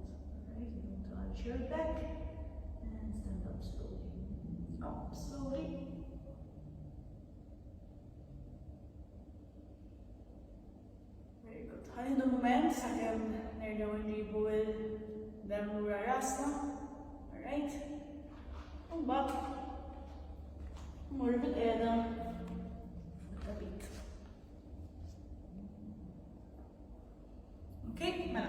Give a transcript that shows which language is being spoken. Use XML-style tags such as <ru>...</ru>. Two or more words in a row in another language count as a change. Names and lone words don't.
<en>Alright, you want to arch your back and stand up slowly. Up slowly. Very good.</en> <mt>Ħalli moment sakemm nerġgħu nġibu il-dem lura rasna. Alright? U mbagħad mmur bil-qiegħda. Okay, mela.</mt>